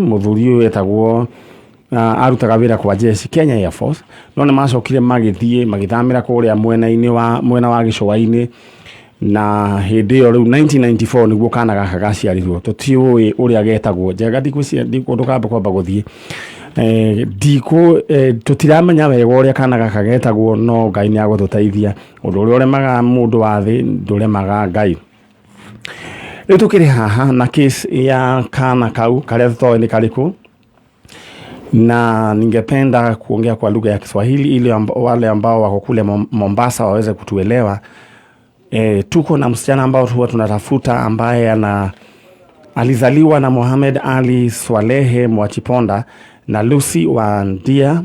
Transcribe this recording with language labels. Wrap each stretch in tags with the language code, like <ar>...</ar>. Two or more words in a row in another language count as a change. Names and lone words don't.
<ki>Muthuri uyu etagwo arutaga wira kwa jeshi Kenya Air Force no ni macokire magithie magithamira kuria mwena wa gicua-ini na hindi iyo riu 1994 niguo kana gaka gaciarirwo tutiui uria getagwo Njenga ndikamba kwamba guthie tutiramenya wega uria kana gaka getagwo no Ngai ni agututaithia undu uria uremaga mundu wa thi nduremaga Ngai. Riu tukiri haha na case ya kana kau karia tutoi ni kariku na</ki> <sw>ningependa kuongea kwa lugha ya Kiswahili ili wale ambao wako kule Mombasa waweze kutuelewa. Tuko na msichana ambao huwa tunatafuta ambaye alizaliwa na Mohamed Ali Swalehe Mwachipoda na Lucy wa Ndia.</sw>